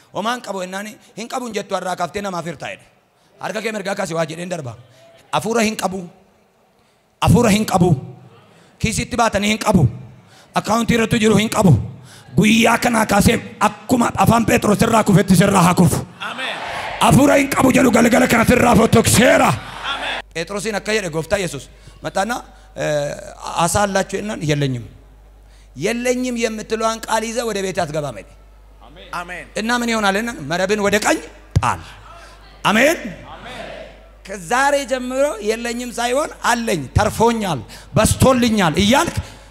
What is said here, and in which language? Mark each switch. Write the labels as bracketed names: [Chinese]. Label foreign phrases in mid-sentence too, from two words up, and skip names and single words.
[Oromo] homaan qabu ennaani hin qabuun jettu harraa kaaftee namaaf hirtaa jedhe harka kee mirgaa kaasi waa jedheen darba afuura hin qabu kiisitti baatanii hin qabu akkaawuntii irratti jiru hin qabu guyyaa kanaa kaasee akkuma afaan Phexros irraa kufetti sirraa haa kufu afuura hin qabu jedhu galgala kana sirraa fotokseera Phexrosin akka jedhe gooftaa Yesuus [Amharic] መጣና አሳ አላችሁ እናን የለኝም የምትለዋን ቃል ይዘህ ወደ ቤት አትገባም አይደል አሜን እና ምን ይሆናልና መረብን ወደ ቀኝ ጣል አሜን ከዛሬ ጀምሮ የለኝም ሳይሆን አለኝ ተርፎኛል በስቶልኛል እያልክ